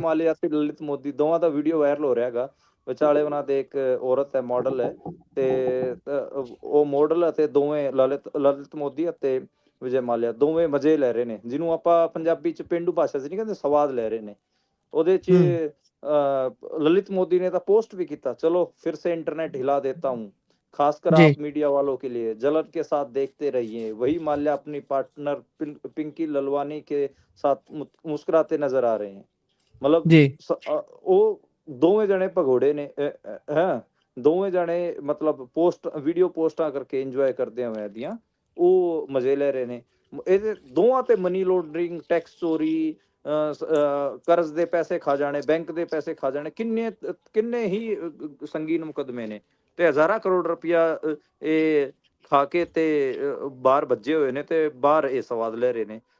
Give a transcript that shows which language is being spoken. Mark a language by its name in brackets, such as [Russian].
[Punjabi] ਮਾਲਿਆ ਤੇ ਲਲਿਤ ਮੋਦੀ ਦੋਵਾਂ ਦਾ video viral ਹੋ ਰਿਹਾ ਹੈਗਾ। ਵਿਚਾਲੇ ਉਹਨਾਂ ਦੇ ਇੱਕ ਔਰਤ ਹੈ, ਮਾਡਲ ਹੈ ਤੇ ਉਹ ਮਾਡਲ ਅਤੇ ਦੋਵੇਂ ਲਲਿਤ ਮੋਦੀ ਅਤੇ ਵਿਜੇ ਮਾਲਿਆ, ਦੋਵੇਂ ਮਜ਼ੇ ਲੈ ਰਹੇ ਨੇ, ਜਿਹਨੂੰ ਆਪਾਂ ਪੰਜਾਬੀ ਚ ਪੇਂਡੂ ਭਾਸ਼ਾ ਚ ਨਹੀਂ ਕਹਿੰਦੇ, ਸਵਾਦ ਲੈ ਰਹੇ ਨੇ। ਉਹਦੇ ਚ ਹੂੰ, [Hindi] ललित मोदी ने तो पोस्ट भी किया, चलो फिर से इंटरनेट हिला देता हूँ, खासकर जी, आप मीडिया वालों के लिए जलन के साथ देखते रहिए। वही माल्या अपनी पार्टनर पिंकी ललवानी के साथ मुस्कुराते नजर आ रहे हैं। मतलब जी, [Punjabi] ਉਹ ਦੋਵੇਂ ਜਣੇ ਭਗੌੜੇ ਨੇ, ਹੈ ਦੋਵੇਂ ਜਣੇ, ਮਤਲਬ ਪੋਸਟ ਵੀਡੀਓ ਪੋਸਟਾਂ ਕਰਕੇ ਇੰਜੋਏ ਕਰਦੇ ਹੋਏ ਦੀਆਂ, ਉਹ ਮਜ਼ੇ ਲੈ ਰਹੇ ਨੇ। ਇਹਦੇ ਦੋਵਾਂ ਤੇ ਮਨੀ ਲੋਡਰਿੰਗ, ਟੈਕਸ ਚੋਰੀ, ਕਰਜ਼ ਦੇ ਪੈਸੇ ਖਾ ਜਾਣੇ, ਬੈਂਕ ਦੇ ਪੈਸੇ ਖਾ ਜਾਣੇ, ਕਿੰਨੇ ਹੀ ਸੰਗੀਨ ਮੁਕਦਮੇ ਨੇ, ਤੇ ਹਜ਼ਾਰਾਂ ਕਰੋੜ ਰੁਪਇਆ ਇਹ ਖਾ ਕੇ ਤੇ ਬਾਹਰ ਭੱਜੇ ਹੋਏ ਨੇ, ਤੇ ਬਾਹਰ ਇਹ ਸਵਾਦ ਲੈ ਰਹੇ ਨੇ।